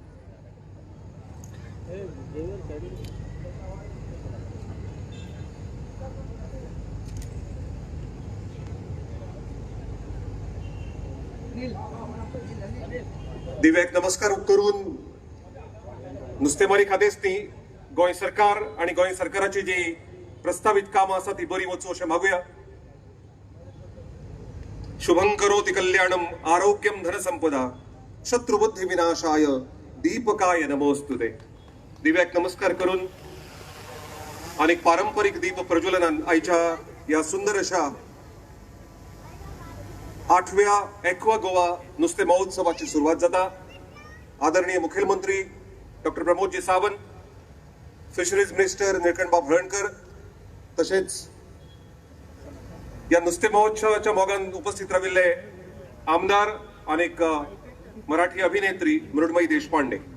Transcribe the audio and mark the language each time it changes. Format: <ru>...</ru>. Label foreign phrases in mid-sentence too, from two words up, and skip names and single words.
<kok>दिव्याक नमस्कार करून नुस्तेमारी खातेच न्ही, गोंय सरकार आणि गोंय सरकाराची जी प्रस्तावित कामां आसा ती बरी वचूं अशें मागुया.</kok> <sa>शुभं करोति कल्याणम आरोग्यम धनसंपदा शत्रुबुद्धी विनाशाय दीपकाय नमोस्तुते.</sa> <kok>दिव्याक नमस्कार करून अनेक पारंपरिक दीप प्रज्वलनान आयच्या या सुंदर अशा 8व्या एक्वा गोवा नुस्ते महोत्सवाची सुरुवात जाता. आदरणीय मुखेलमंत्री डॉक्टर प्रमोदजी सावंत,</kok> <en>Fisheries Minister</en> <kok>निळकंठ बाब हळर्णकर तशेंच या नुस्ते महोत्सवाच्या मोगान उपस्थित राविल्ले आमदार अनेक मराठी अभिनेत्री मृण्मयी देशपांडे.</kok>